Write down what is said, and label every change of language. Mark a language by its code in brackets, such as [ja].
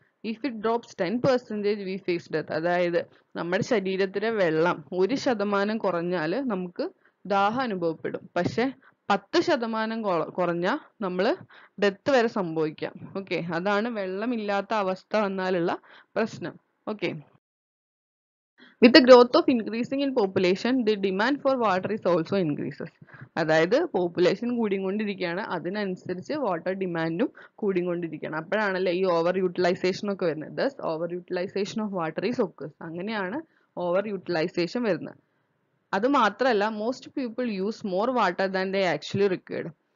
[en] If it drops 10%, we face death. [ml] അതായത് നമ്മുടെ ശരീരത്തിലെ വെള്ളം 1% കുറഞ്ഞാൽ നമുക്ക് ദാഹം അനുഭവപ്പെടും. പക്ഷെ 10% കുറഞ്ഞാൽ നമ്മൾ ഡെത്ത് വരെ സംഭവിക്കാം. ഓക്കെ, അതാണ് വെള്ളമില്ലാത്ത അവസ്ഥ വന്നാലുള്ള പ്രശ്നം. [en] Okay, with the growth of increasing in population, the demand for water is also increases. [ml] അതായത് പോപ്പുലേഷൻ കൂടിക്കൊണ്ടിരിക്കുകയാണ്, അതിനനുസരിച്ച് വാട്ടർ ഡിമാൻഡും കൂടിക്കൊണ്ടിരിക്കുകയാണ്. അപ്പോഴാണല്ലേ ഈ ഓവർ യൂട്ടിലൈസേഷൻ ഒക്കെ വരുന്നത്. [en] Thus over utilisation of water is occurs. [ml] അങ്ങനെയാണ് ഓവർ യൂട്ടിലൈസേഷൻ വരുന്നത്. അത് മാത്രമല്ല, [en] Most people use more water than they actually required.